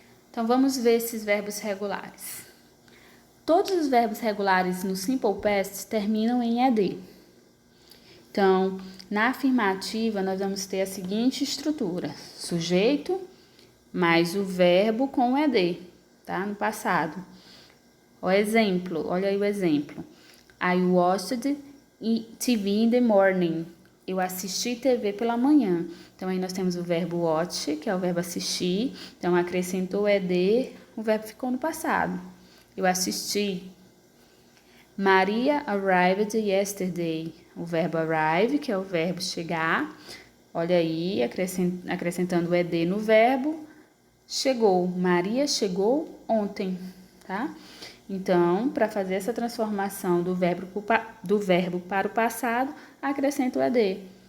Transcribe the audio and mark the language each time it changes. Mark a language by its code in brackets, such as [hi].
[pt] Então, vamos ver esses verbos regulares. Todos os verbos regulares no Simple Past terminam em ed. Então, na afirmativa, nós vamos ter a seguinte estrutura. Sujeito mais o verbo com o ed, tá? No passado. O exemplo, olha aí o exemplo. [en] I watched TV in the morning. [pt] Eu assisti TV pela manhã. Então, aí nós temos o verbo watch, que é o verbo assistir. Então, acrescentou o ed, o verbo ficou no passado. Eu assisti. [en] Maria arrived yesterday. [pt] O verbo arrive, que é o verbo chegar. Olha aí, acrescentando o ed no verbo. Chegou. Maria chegou ontem, tá? Então, para fazer essa transformação do verbo para o passado, acrescenta o ed.